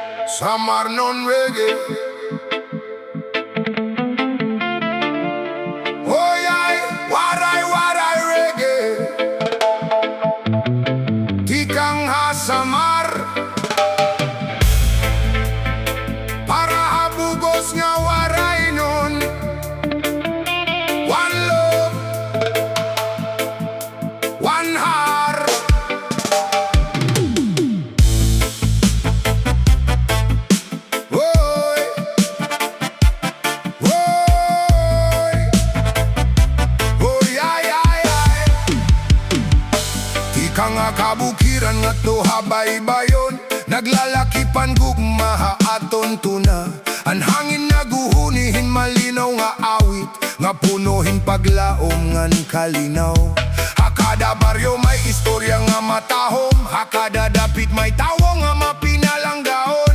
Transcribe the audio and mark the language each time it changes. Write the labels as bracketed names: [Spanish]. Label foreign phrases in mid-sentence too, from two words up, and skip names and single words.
[English] SAMARNON REGGAE. Oh yeah, [Waray] waray, waray reggae. Tikang ha Samar, para habugos nga waray nun. [English] One love, one heart. Oy, oy, oy, ay, ay, ay. [Waray] Ika nga kabukiran nga to habay-bayon, naglalakipan gugma ha aton tuna. Ang hangin naguhunihin malinaw nga awit, nga punuhin paglaom ngan kalinaw. Hakada baryo may istorya nga matahom, hakada dapit may tawo nga mapinalanggaon.